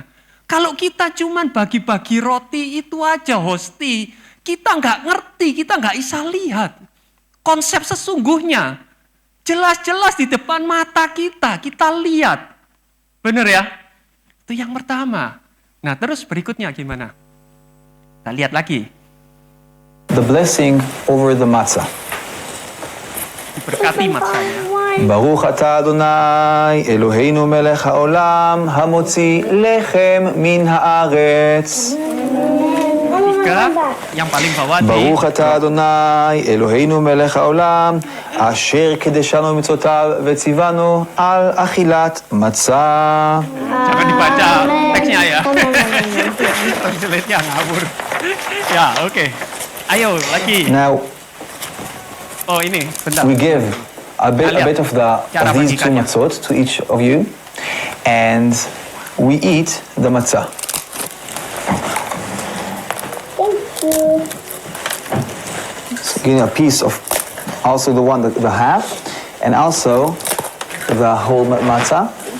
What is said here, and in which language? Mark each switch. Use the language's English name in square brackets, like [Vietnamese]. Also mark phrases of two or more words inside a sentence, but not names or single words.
[Indonesian] Kalau kita cuman bagi-bagi roti itu aja hosti, kita nggak ngerti, kita nggak bisa lihat konsep sesungguhnya. Jelas-jelas di depan mata kita lihat. Benar ya? Itu yang pertama. Nah terus berikutnya gimana? Kita lihat lagi. [English] The blessing over the matzah. [Indonesian] Diberkati matzahnya. [Hebrew] ברוך אתה אדוני אלוהינו מלך העולם המוציא לחם מן הארץ. [Indonesian] Tiga, yang paling bawah di [Hebrew] ברוך אתה אדוני אלוהינו מלך העולם אשר קידשנו מצוותיו וציוונו על אכילת מצה. [Indonesian] jangan dibaca teksnya ya. Translate-nya ngawur. Ya, oke. Ayo lagi. [English] Now [Indonesian] Oh ini, bentar. [English] we give a bit of these two matzot to each of you, and we eat the matzah. Thank you. So give a piece of also the one, the half, and also the whole matzah.